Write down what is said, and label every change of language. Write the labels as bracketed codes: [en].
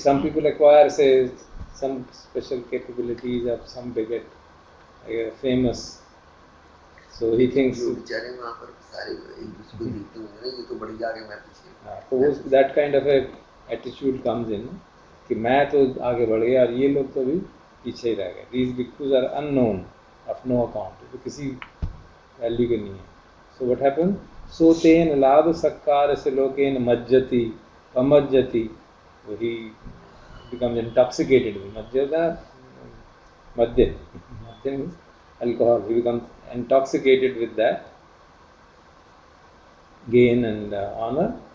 [en] Some people acquire, say, some special capabilities of some bigot, famous. So he thinks. [hi] बेचारे वहाँ पर सारे एक दूसरे को देखते होंगे, ये तो बढ़िया आगे, मैं पीछे. तो वो [en] that kind of a attitude comes in, [hi] कि मैं तो आगे बढ़ गया और ये लोग तो अभी पीछे ही रह गए. [en] These bhikkhus are unknown, of no account. [hi] तो किसी वैल्यू के नहीं है. [en] So what happened? [pi] So तेन लाभ सत्कार से लोकेन मज्जति पमज्जति. [en] He becomes intoxicated. Majjata, madhya means alcohol. He becomes intoxicated with that gain and honor.